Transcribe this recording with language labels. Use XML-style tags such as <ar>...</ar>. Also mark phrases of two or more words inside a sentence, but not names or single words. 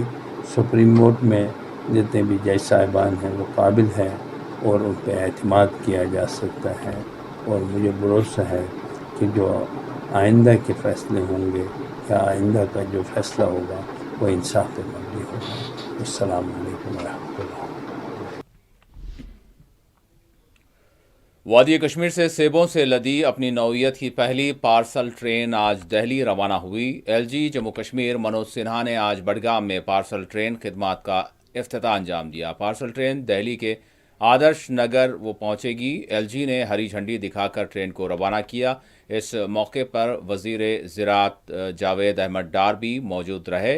<ur>سپریم کورٹ میں جتنے بھی جج صاحبان ہیں وہ قابل ہیں اور ان پہ اعتماد کیا جا سکتا ہے، اور مجھے بھروسہ ہے کہ جو آئندہ کے فیصلے ہوں گے یا آئندہ کا جو فیصلہ ہوگا وہ انصاف پہ مبنی ہوگا۔</ur> <ar>السلام علیکم ورحمۃ اللہ۔</ar> <ur>وادی کشمیر سے سیبوں سے لدی اپنی نوعیت کی پہلی پارسل ٹرین آج دہلی روانہ ہوئی۔ ایل جی جموں کشمیر منوج سنہا نے آج بڈگام میں پارسل ٹرین خدمات کا افتتاح انجام دیا۔ پارسل ٹرین دہلی کے آدرش نگر وہ پہنچے گی۔ ایل جی نے ہری جھنڈی دکھا کر ٹرین کو روانہ کیا۔ اس موقع پر وزیر زراعت جاوید احمد ڈار بھی موجود رہے۔</ur>